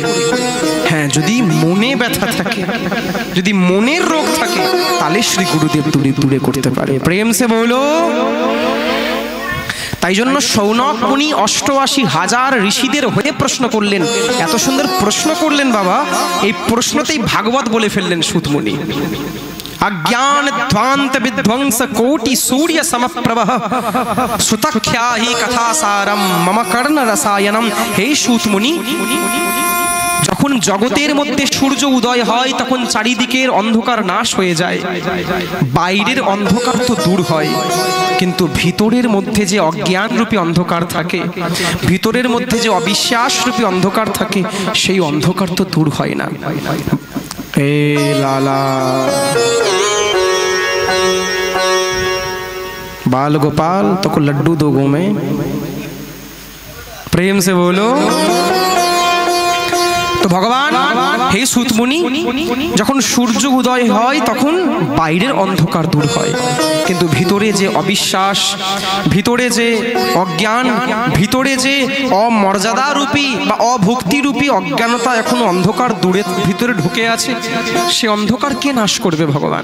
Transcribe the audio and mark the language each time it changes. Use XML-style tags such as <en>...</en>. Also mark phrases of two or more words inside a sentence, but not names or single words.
<bn>হ্যাঁ, যদি মনে ব্যথা থাকে, যদি মনের রোগ থাকে, তাহলে শ্রী গুরুদেব দূরে করতে পারে।</bn> <hi>प्रेम से बोलो।</hi> <bn>তাই জন্য সৌনক মুনি 88,000 ঋষিদের হয়ে প্রশ্ন করলেন। এত সুন্দর প্রশ্ন করলেন বাবা, এই প্রশ্নতেই ভাগবত বলে ফেললেন সুত মুনি।</bn> <sa>अज्ञान ध्वांत विध्वंस कोटि सूर्य समप्रभः सुतख्या हि कथासारम मम कर्ण रसायनम। हे सूत मुनि,</sa> <bn>যখন জগতের মধ্যে সূর্য উদয় হয় তখন চারিদিকের অন্ধকার নাশ হয়ে যায়, বাইরের অন্ধকার তো দূর হয়, কিন্তু ভিতরের মধ্যে যে অজ্ঞান রূপী অন্ধকার থাকে, ভিতরের মধ্যে যে অবিশ্বাস রূপী অন্ধকার থাকে, সেই অন্ধকার তো দূর হয় না।</bn> <hi>ए लाला बाल गोपाल तो को लड्डू दो गो में, प्रेम से बोलो। तो भगवान हे सूत मुनि,</hi> <bn>যখন সূর্য উদয় হয় তখন বাইরের অন্ধকার দূর হয়, কিন্তু ভিতরে যে অবিশ্বাস, ভিতরে যে অজ্ঞান, ভিতরে যে অমর্যাদা রূপী বা অভক্তি রূপী অজ্ঞানতা এখনো অন্ধকার দূরে ভিতরে ঢুকে আছে, সে অন্ধকার কে নাশ করবে? ভগবান।</bn>